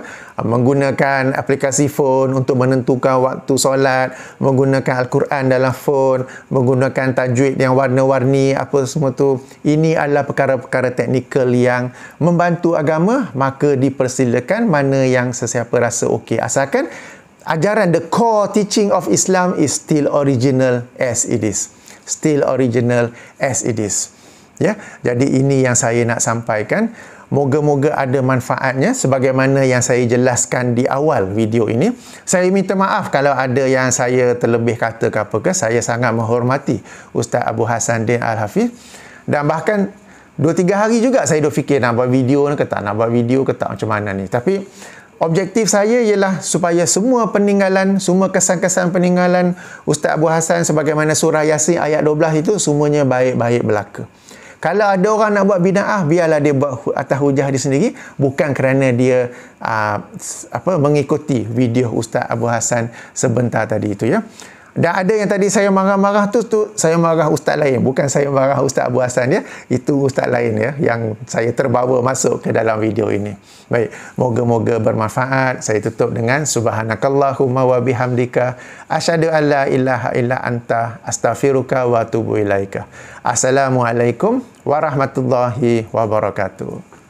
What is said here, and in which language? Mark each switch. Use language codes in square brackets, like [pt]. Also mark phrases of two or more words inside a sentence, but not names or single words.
[ms] Menggunakan aplikasi phone untuk menentukan waktu solat, menggunakan Al-Quran dalam phone, menggunakan tajwid yang warna-warni, apa semua tu. Ini adalah perkara-perkara teknikal yang membantu agama, maka dipersilakan mana yang sesiapa rasa okey. Asalkan ajaran, [en] the core teaching of Islam is still original as it is. Still original as it is. [ms] Ya, jadi ini yang saya nak sampaikan. Moga-moga ada manfaatnya sebagaimana yang saya jelaskan di awal video ini. Saya minta maaf kalau ada yang saya terlebih kata ke apa ke. Saya sangat menghormati Ustaz Abu Hasanuddin Al-Hafiz. Dan bahkan 2-3 hari juga saya dah fikir nak buat video ke tak, nak buat video ke tak, macam mana ni. Tapi objektif saya ialah supaya semua peninggalan, semua kesan-kesan peninggalan Ustaz Abu Hasan sebagaimana surah Yasin ayat 12 itu semuanya baik-baik belaka. Kalau ada orang nak buat bid'ah, biarlah dia buat atas hujah dia sendiri, bukan kerana dia mengikuti video Ustaz Abu Hasan sebentar tadi itu, ya. Dan ada yang tadi saya marah-marah tu saya marah ustaz lain, bukan saya marah Ustaz Abu Hasan, ya. Itu ustaz lain, ya, yang saya terbawa masuk ke dalam video ini. Baik, moga-moga bermanfaat. Saya tutup dengan [ar] سبحانك اللهم وبحمدك أشهد أن لا إله إلا أنت أستغفرك وأتوب إليك. السلام عليكم ورحمة الله وبركاته.